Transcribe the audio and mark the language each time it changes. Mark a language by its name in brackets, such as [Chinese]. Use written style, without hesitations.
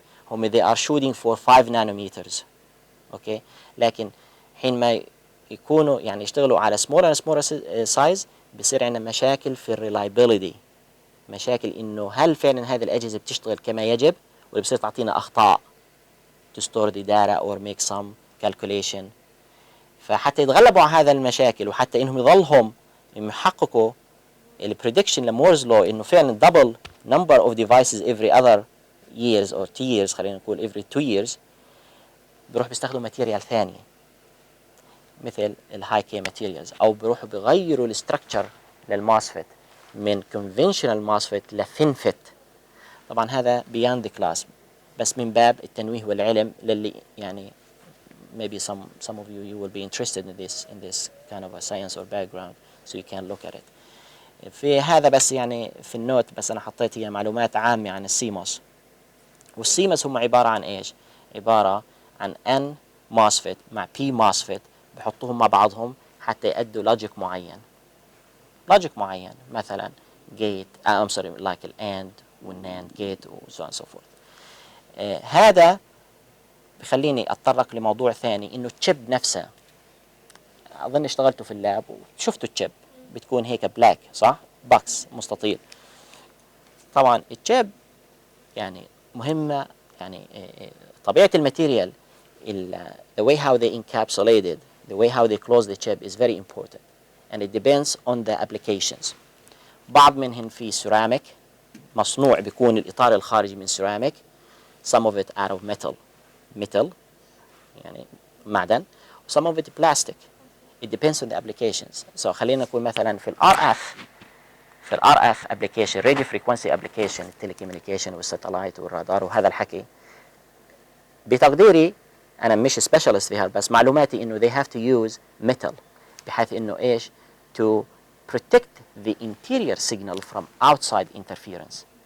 [English] هم they are shooting for 5 nanometers. [Arabic] اوكي، لكن حين ما يكونوا يعني يشتغلوا على [English] smaller and smaller size [Arabic] بصير عندنا مشاكل في الريلايبيليتي، مشاكل انه هل فعلا هذه الاجهزه بتشتغل كما يجب ولا بصير تعطينا اخطاء [English] to store the data or make some calculation. [Arabic] فحتى يتغلبوا على هذا المشاكل وحتى انهم يظلهم يحققوا البريدكشن لمورز لو انه فعلا [English] double number of devices every other years or 2 years [Arabic] خلينا نقول [English] every 2 years، [Arabic] بيروح بيستخدموا ماتيريال ثانيه مثل الهاي كي ماتيريالز، او بيروحوا بيغيروا الاستراكشر للماسفت من [English] conventional MOSFET [Arabic] لفينفت. طبعا هذا [English] beyond the class، [Arabic] بس من باب التنويه والعلم للي يعني [English] maybe some of you will be interested in this kind of a science or background so you can look at it. [Arabic] في هذا بس يعني في النوت بس أنا حطيت هي معلومات عامة عن السيموس. والسيموس هم عبارة عن إيش؟ عبارة عن N MOSFET مع P MOSFET بحطوهم مع بعضهم حتى يأدوا لوجيك معين. لوجيك معين مثلا جيت [English] I'm sorry like [Arabic] الأند والناند جيت وسو [English] so forth. [Arabic] هذا بخليني أتطرق لموضوع ثاني، إنه الشيب نفسه. أظن اشتغلتوا في اللاب وشفتوا الشيب بتكون هيك بلاك صح؟ بوكس مستطيل. طبعا الشيب يعني مهمة، يعني طبيعة الماتيريال [English] the way how they encapsulated, the way how they close the chip is very important and it depends on the applications. [Arabic] بعض منهم في سيراميك مصنوع بيكون الإطار الخارجي من سيراميك. [English] Some of it out of metal [Arabic] يعني معدن. [English] Some of it plastic. It depends on the applications. [Arabic] So خلينا نقول مثلا في ال [English] RF application radio frequency application [Arabic] التليكوميونيكيشن والساتلايت والرادار وهذا الحكي، بتقديري أنا مش سبيشالست في هذا بس معلوماتي إنه [English] they have to use metal [Arabic] بحيث إنه إيش [English] to protect the interior signal from outside interference.